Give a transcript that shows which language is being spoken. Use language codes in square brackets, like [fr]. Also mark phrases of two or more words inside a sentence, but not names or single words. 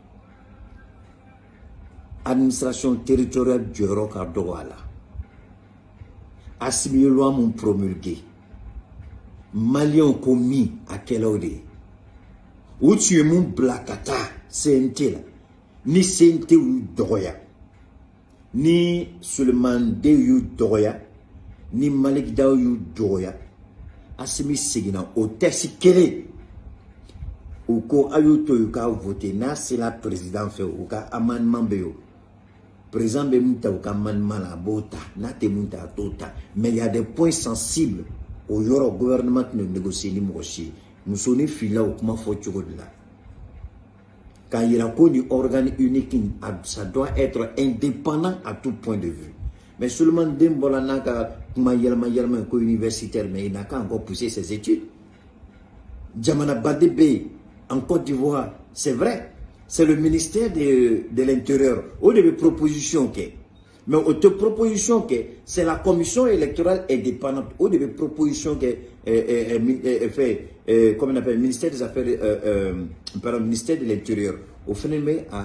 [fr] administration territoriale [bm] jɔyɔrɔ ka dɔgɔ a la Assimi ye loi mun promulgué Maliens ko min a kɛlaw de ye u tun ye mun bila ka taa CNT la ni CNT y'u dɔgɔya ni Sulemani Den y'u dɔgɔya ni Malik Daw y'u dɔgɔya Assimi seginna o texte kelen u ko a y'u to yen k'a voté n'a sera président fɛ u ka amendement bɛ yen o président bɛ mun ta u ka amendement la a b'o ta n'a tɛ mun ta a t'o ta [fr] mais il y a des points sensibles [bm] o yɔrɔ gouvernement tɛna négocier ni mɔgɔ si ye muso ni filila o kuma fɔ cogo de la k'a yira ko ni [fr] organe unique ça doit être indépendant à tout point de vue mais Sulemani [bm] Den bɔra n'a ka kuma yɛlɛma ko [fr] universitaire mais il n'a qu'à encore pousser ses études [bm] jamana bade bɛ yen [fr] en Côte d'Ivoire c'est vrai c'est le ministère de l'Intérieur au début proposition kɛ mais autre proposition que c'est la commission électorale indépendante au début proposition que comme on appelle ministère des affaires pardon ministère de l'Intérieur au final